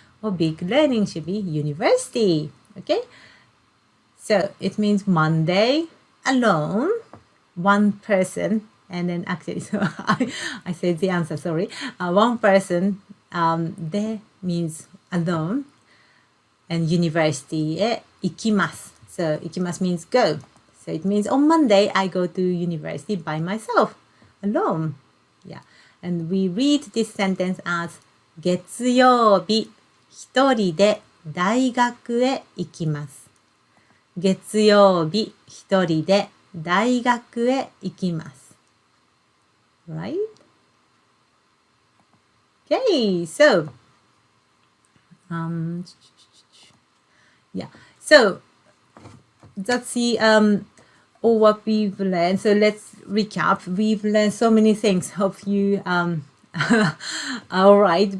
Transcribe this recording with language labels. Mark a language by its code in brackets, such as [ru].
[en] Or big learning should be university. Okay? So it means Monday, alone, one person, and then actually, so I said the answer, sorry. One person, there means alone, and university, 行きます. So 行きます means go. So it means on Monday, I go to university by myself, alone. Yeah. And we read this sentence as [ja] 月曜日、一人で大学へ行きます。月曜日、一人で大学へ行きます。 [en] Right? Okay, so, yeah, so that's the all what we've learned. So let's recap. We've learned so many things. Hope you all right.